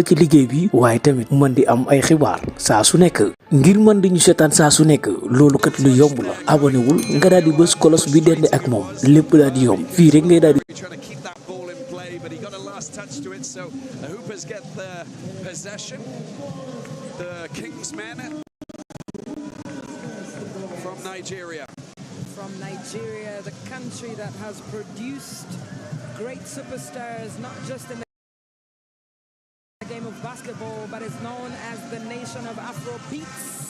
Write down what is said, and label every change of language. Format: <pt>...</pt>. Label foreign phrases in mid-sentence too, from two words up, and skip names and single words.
<wo>ci liggéey bi waaye tamit mën di am ay xibaar saa su nekk ngir mën di ñu seetaan saa su nekk loolu kat lu yomb la abonné wul nga daal di bës kolos bi dende ak moom lépp daal di yomb fii rek ngay daal di</wo> <en>but he got a last touch to it, so the Hoopers get the possession. The Kingsmen from Nigeria. From Nigeria, the country that has produced great superstars, not just in the game of basketball, but is known as the nation of Afro beats.</en>